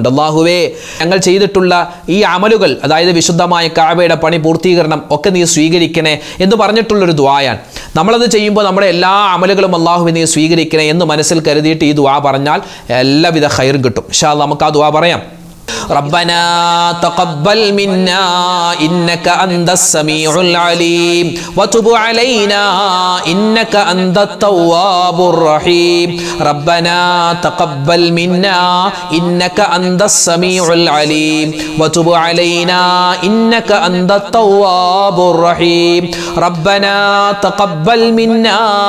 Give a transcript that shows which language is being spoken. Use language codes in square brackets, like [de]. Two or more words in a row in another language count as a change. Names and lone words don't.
[ml] അള്ളാഹുവേ, ഞങ്ങൾ ചെയ്തിട്ടുള്ള ഈ അമലുകൾ, അതായത് വിശുദ്ധമായ കഅബയുടെ പണി പൂർത്തീകരണം ഒക്കെ നീ സ്വീകരിക്കണേ എന്ന് പറഞ്ഞിട്ടുള്ളൊരു ദുആയാണ്. നമ്മളത് ചെയ്യുമ്പോൾ നമ്മുടെ എല്ലാ അമലുകളും അള്ളാഹുവേ നീ സ്വീകരിക്കണേ എന്ന് മനസ്സിൽ കരുതിയിട്ട് ഈ ദുആ പറഞ്ഞാൽ എല്ലാവിധ ഖൈറും കിട്ടും. [ar] إن شاء الله [ml] നമുക്ക് ആ ദുആ പറയാം. [ar] ربنا تقبل منا إنك أنت السميع العليم وتب علينا إنك أنت التواب الرحيم ربنا تقبل منا إنك أنت السميع العليم وتب علينا إنك أنت التواب الرحيم ربنا تقبل منا